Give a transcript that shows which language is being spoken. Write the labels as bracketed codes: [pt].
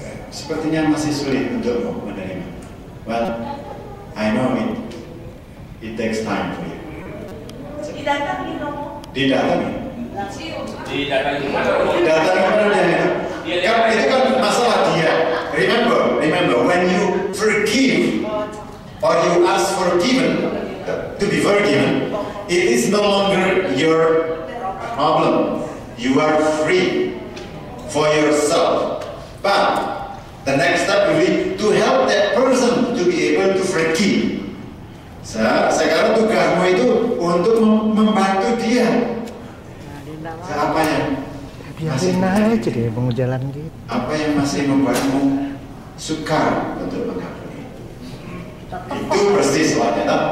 [id] Sepertinya masih sulit untuk menerima. [en] Well, I know it takes time for you. [id] Didatangi dong. Didatangi. Didatangi Kepada dia. Kan itu kan masalah dia. [en] Remember, when you forgive or you ask to be forgiven, it is no longer your problem. You are free for yourself. But the next step will be to help that person to be able to forgive. [id] Sekarang tugasmu itu untuk membantu dia. Apa yang biarin aja deh jalan gitu. Apa yang masih membuatmu sukar untuk mengampuni? Itu persis soalnya,